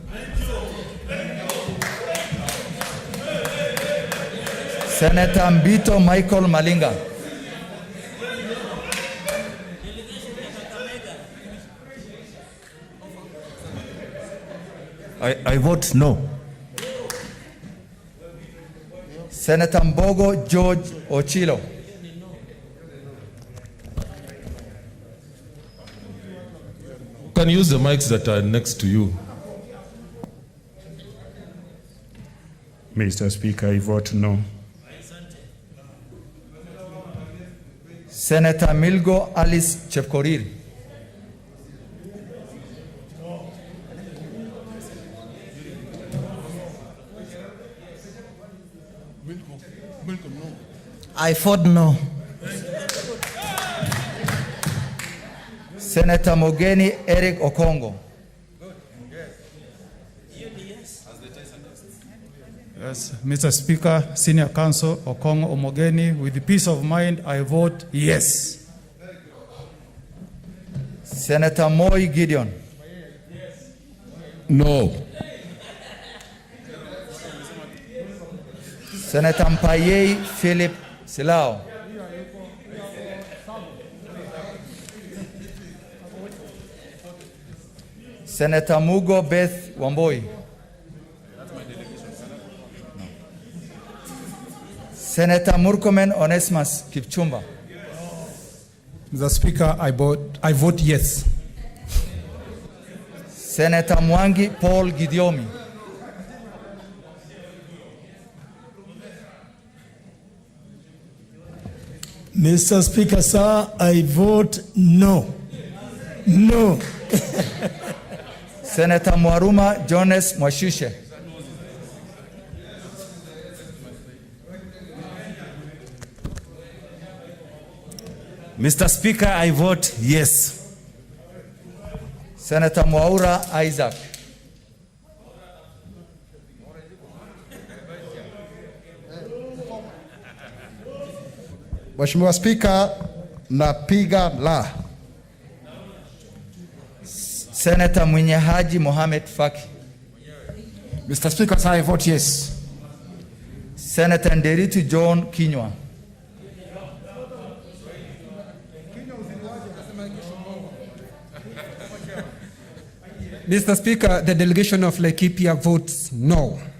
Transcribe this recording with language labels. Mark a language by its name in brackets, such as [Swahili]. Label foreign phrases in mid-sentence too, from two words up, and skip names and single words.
[English] Senator Mbito Michael Malinga. I vote no. Senator Mbogo George Ochilo. Can you use the mics that are next to you? Mr. Speaker, I vote no. Senator Milgo Alice Chepkorir. I vote no. Senator Mogeni Eric Okongo. Yes, Mr. Speaker, Senior Counsel Okongo Omogeni, with the peace of mind, I vote yes. Senator Moi Gideon. No. Senator Mpaye Philip Silao. Senator Mugo Beth Wamboi. Senator Murkomen Onesmus Kipchumba. Mr. Speaker, I vote yes. Senator Mwangi Paul Gidiomi. Mr. Speaker, sir, I vote no. No. Senator Mwaruma Jones Mwashushe. Mr. Speaker, I vote yes. Senator Mwaura Isaac. [Swahili] Mheshimiwa Spika, napiga la. [English] Senator Mwenye Haji Mohamed Faki. Mr. Speaker, sir, I vote yes. Senator Nderitu John Kinywa. Mr. Speaker, the delegation of Laikipia votes no.